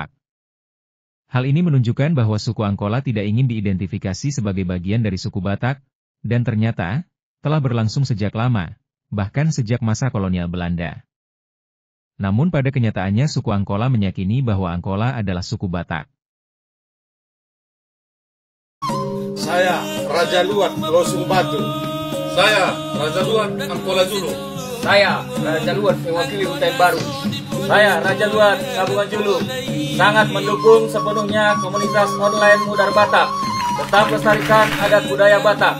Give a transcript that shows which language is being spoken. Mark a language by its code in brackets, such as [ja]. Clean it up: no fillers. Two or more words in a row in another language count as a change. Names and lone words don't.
[id] Hal ini menunjukkan bahwa suku Angkola tidak ingin diidentifikasi sebagai bagian dari suku Batak, dan ternyata telah berlangsung sejak lama, bahkan sejak masa kolonial Belanda. Namun pada kenyataannya suku Angkola meyakini bahwa Angkola adalah suku Batak. Saya Raja Luat Losung Batu. Saya Raja Luat Angkola Julu. Saya Raja Luat mewakili Hutan Baru. Saya Raja Luat Gabungan Julu. Sangat mendukung sepenuhnya komunitas online Mudar Batak. Tetap lestarikan adat budaya Batak.